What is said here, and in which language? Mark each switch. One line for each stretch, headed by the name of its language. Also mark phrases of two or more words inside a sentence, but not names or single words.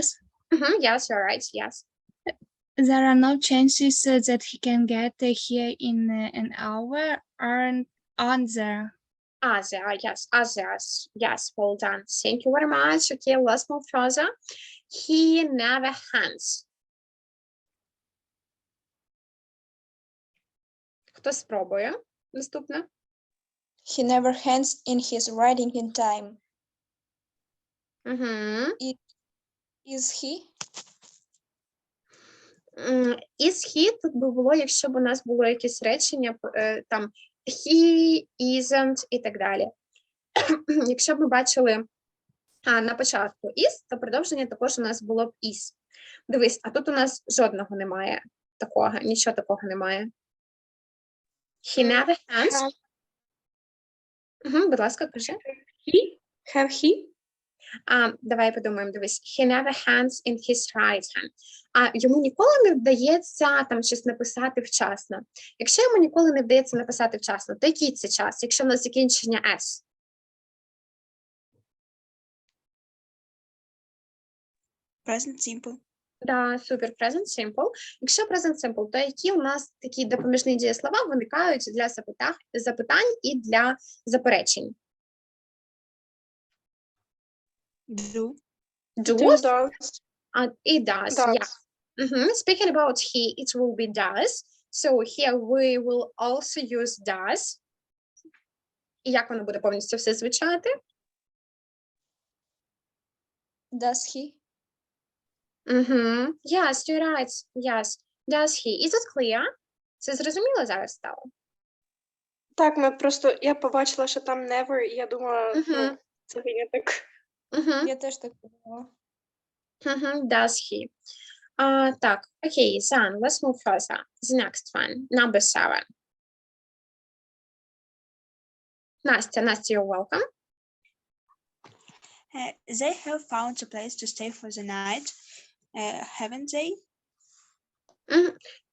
English: Yes, you're right. Yes. There are no chances that he can get here in an hour. Aren't there? Yes, well done. Thank you very much. Okay, let's move further. He never hands.
Ukrainian: Хто спробує? Наступне.
English: He never hands in his writing in time. Is he? Is he
Ukrainian: тут би було, якщо б у нас було якесь речення, там,
English: he, isn't
Ukrainian: і так далі. Якщо б ми бачили на початку is, то продовження також у нас було б is. Дивись, а тут у нас жодного немає такого, нічого такого немає.
English: He never hands.
Ukrainian: Будь ласка, кажи.
English: Have he?
Ukrainian: Давай подумаємо, дивись.
English: He never hands in his right hand.
Ukrainian: Йому ніколи не вдається там щось написати вчасно. Якщо йому ніколи не вдається написати вчасно, то який це час? Якщо в нас закінчення S?
English: Present simple.
Ukrainian: Да, супер,
English: present simple.
Ukrainian: Якщо
English: present simple,
Ukrainian: то які у нас такі допоміжні дієслова виникають для запитань і для заперечень?
English: Do. Does? Does. It does, yeah. Speaking about he, it will be does. So here we will also use does.
Ukrainian: І як воно буде повністю все звучати?
English: Does he? Yes, you're right. Yes. Does he? Is it clear?
Ukrainian: Це зрозуміло зараз стало? Так, я побачила, що там never, і я думала, ну, це виняток. Я теж так подумала.
English: Does he?
Ukrainian: Так,
English: okay, then let's move further. The next one, number 7. Настя, you're welcome. They have found a place to stay for the night, haven't they?